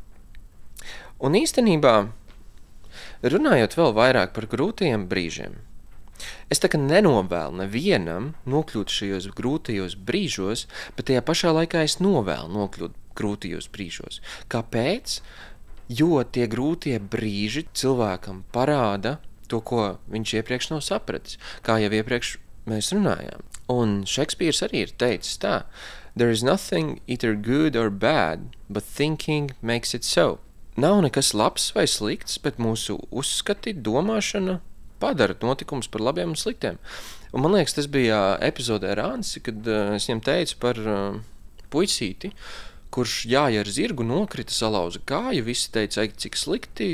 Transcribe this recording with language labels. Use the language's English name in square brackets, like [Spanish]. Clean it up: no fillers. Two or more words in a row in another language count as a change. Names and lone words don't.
[Latvian] Un īstenībā, runājot vēl vairāk par grūtajiem brīžiem, es tā kā nenovēlu nevienam nokļūt šajos grūtajos brīžos, bet tajā pašā laikā es novēlu nokļūt grūtajos brīžos. Kāpēc? Jo tie grūtie brīži cilvēkam parāda to, ko viņš iepriekš nav sapratis, kā jau iepriekš mēs runājām. Un Šekspīrs arī ir teicis tā: [English] There is nothing either good or bad, but thinking makes it so. [Latvian] Nav nekas labs vai slikts, bet mūsu uzskati, domāšana padara notikumus par labiem un sliktiem. Un man liekas, tas bija epizodē ar Ansi, kad es viņam teicu par puisīti, kurš ar zirgu nokrita, salauza kāju, visi teica, cik slikti.